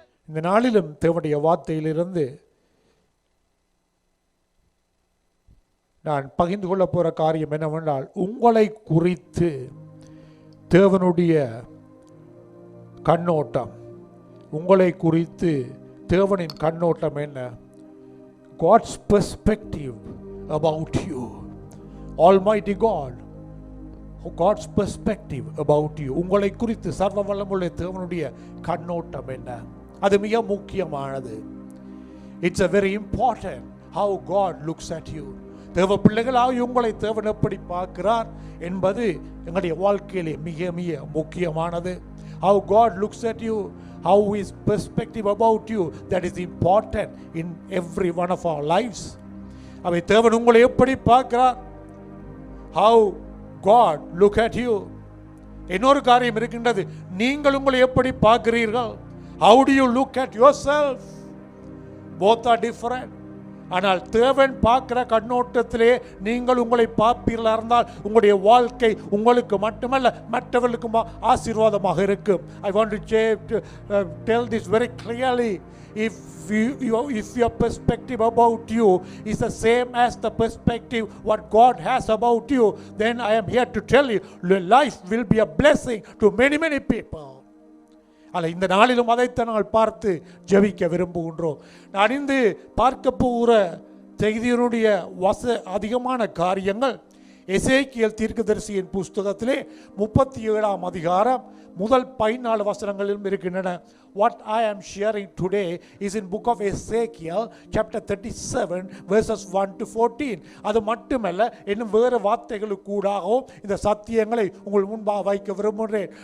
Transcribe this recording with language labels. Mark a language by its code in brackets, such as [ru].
[ta] இந்த நாளிலும் தேவனுடைய வார்த்தையிலிருந்து நான் பகிர்ந்து கொள்ள போற காரியம் என்னவென்றால், உங்களை குறித்து தேவனுடைய கண்ணோட்டம், உங்களை குறித்து தேவனின் கண்ணோட்டம் என்ன? [en] God's perspective about you. Almighty God, God's perspective about you. [ta] உங்களை குறித்து சர்வ வல்லமுள்ள தேவனுடைய கண்ணோட்டம் என்ன? அது மிக முக்கியமானது. [en] It's a very important how God looks at you. [ta] தேவ பிள்ளைகளாக உங்களை தேவன் எப்படி பார்க்கிறார் என்பது எங்களுடைய வாழ்க்கையிலே மிக மிக முக்கியமானது. [en] How God looks at you, how His perspective about you, that is important in every one of our lives. [ta] அவை தேவன் உங்களை எப்படி பார்க்கிறார்? [en] How God look at you. [ta] இன்னொரு காரியம் இருக்கின்றது, நீங்கள் உங்களை எப்படி பார்க்கிறீர்கள்? [en] How do you look at yourself? Both are different. [ta] ஆனால் தேவன் பார்க்கிற கண்ணோட்டத்திலே நீங்கள் உங்களை பார்ப்பீர்களா இருந்தால் உங்களுடைய வாழ்க்கை உங்களுக்கு மட்டுமல்ல மற்றவர்களுக்கும் ஆசீர்வாதமாக இருக்கும். [en] I want to tell this very clearly. If your perspective about you is the same as the perspective what God has about you, then I am here to tell you, your life will be a blessing to many people. [ta] அல்ல, இந்த நாளிலும் அதைத்தான் நாங்கள் பார்த்து ஜெபிக்க விரும்புகின்றோம். நான் இன்று பார்க்க போகிற செய்தியினுடைய அதிகமான காரியங்கள் எசேக்கியேல் தீர்க்கதரிசியின் புஸ்தகத்திலே 37ஆம் அதிகாரம் முதல் 14 வசனங்களிலும் இருக்கின்றன. [en] What I am sharing today is in book of Ezekiel chapter 37 verses 1 to 14. [ta] அது மட்டுமல்ல, இன்னும் வேறு வார்த்தைகளுக்கூடாகவும் இந்த சத்தியங்களை உங்கள் முன்பாக வைக்க விரும்புகிறேன்.